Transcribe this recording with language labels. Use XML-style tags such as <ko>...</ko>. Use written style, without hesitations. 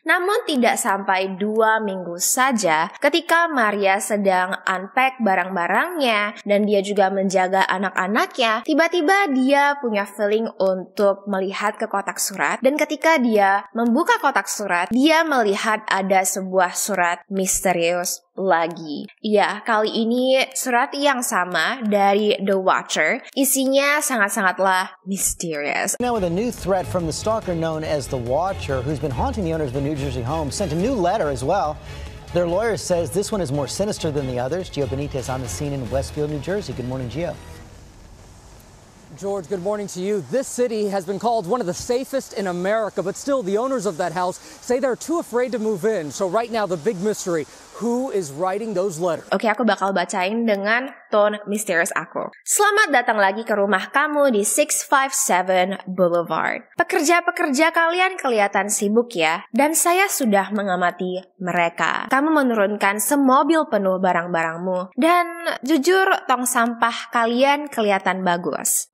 <id>Namun tidak sampai 2 minggu saja ketika Maria sedang unpack barang-barangnya dan dia juga menjaga anak-anaknya, tiba-tiba dia punya feeling untuk melihat ke kotak surat dan ketika dia membuka kotak surat, dia melihat ada sebuah surat misterius lagi. Ya, kali ini surat yang sama dari The Watcher. Isinya sangat-sangatlah mysterious.</id> <en>Now with a new threat from the stalker known as The Watcher, who's been haunting the owners of a New Jersey home, sent a new letter as well. Their lawyer says this one is more sinister than the others. Gio Benitez on the scene in Westfield, New Jersey. Good morning, Gio. George, good morning to you. This city has been called one of the safest in America, but still the owners of that house say they're too afraid to move in. So right now the big mystery, who is writing those letters.</en> <id>Oke, aku bakal bacain dengan tone misterius aku. Selamat datang lagi ke rumah kamu di 657 Boulevard. Pekerja-pekerja kalian kelihatan sibuk ya, dan saya sudah mengamati mereka. Kamu menurunkan semobil penuh barang-barangmu, dan jujur tong sampah kalian kelihatan bagus.</id>